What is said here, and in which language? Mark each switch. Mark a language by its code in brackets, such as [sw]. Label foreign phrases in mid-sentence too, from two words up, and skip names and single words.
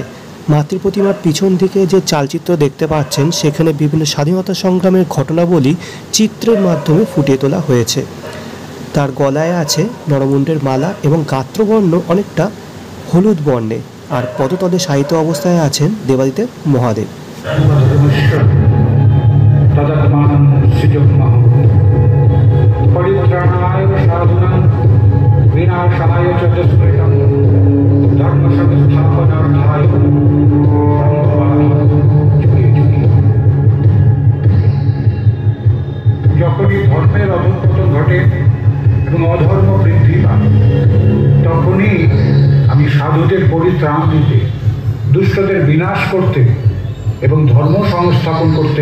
[bn] মাতৃ প্রতিমার পিছন দিকে যে চালচিত্র দেখতে পাচ্ছেন সেখানে বিভিন্ন স্বাধীনতা সংগ্রামের ঘটনাবলী চিত্রের মাধ্যমে ফুটিয়ে তোলা হয়েছে। তার গলায় আছে নরমুণ্ডের মালা এবং গাত্রবর্ণ অনেকটা হলুদ বর্ণে, আর পদতলে শায়িত অবস্থায় আছেন দেবাদিদেব মহাদেব। [sa] जग्मः परित्राणाय साधुनां विनाशाय च दुष्कृतं धर्म संस्थापनार्थाय [bn] যখনই ধর্মের অধঃপতন ঘটে এবং অধর্ম বৃদ্ধি পায় তখনই আমি সাধুদের পরিত্রাণ দিতে, দুষ্টদের বিনাশ করতে এবং ধর্ম সংস্থাপন করতে।